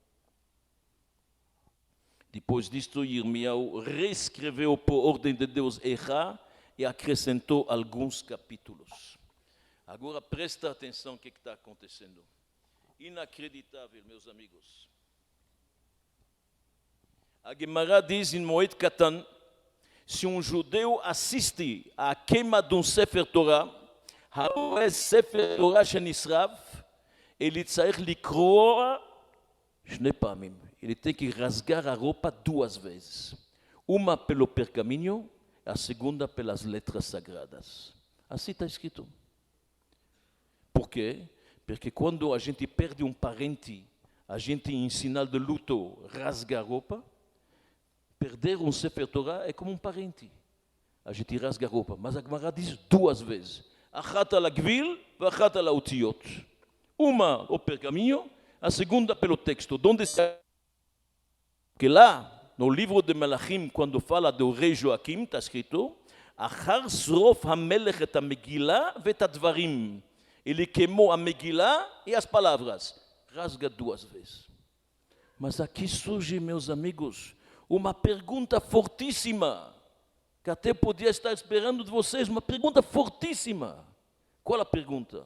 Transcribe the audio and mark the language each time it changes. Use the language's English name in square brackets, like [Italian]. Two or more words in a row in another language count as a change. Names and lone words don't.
[Portuguese] Depois disto, Irmiau reescreveu por ordem de Deus Erra e acrescentou alguns capítulos. Agora presta atenção no que está acontecendo. Inacreditável, meus amigos. A Gemara diz em Moed Katan, se um judeu assiste à queima de um Sefer Torah, [Hebrew] ספר תורה שנשרף, [Portuguese] ele [Hebrew] צריך לקרוא שני פעמים. [Portuguese] Ele tem que rasgar a roupa 2 vezes. Uma pelo pergaminho, a segunda pelas letras sagradas. Assim está escrito. Por quê? Porque quando a gente perde um parente, a gente, em sinal de luto, rasga a roupa. Perder um Sefer Torah é como um parente. A gente rasga a roupa. Mas a Gemara diz 2 vezes. [Hebrew] אחת על גוויל ואחת על אותיות. [Portuguese] Uma o pergaminho, a segunda pelo texto. Onde está? Que lá, no livro de Melachim, quando fala do rei Joaquim, está escrito, [Hebrew] אחרי שרוף המלך את המגילה ואת הדברים. [Portuguese] Ele queimou a Megillah e as palavras. Rasga 2 vezes. Mas aqui surge, meus amigos, uma pergunta fortíssima, que até podia estar esperando de vocês, uma pergunta fortíssima. Qual a pergunta?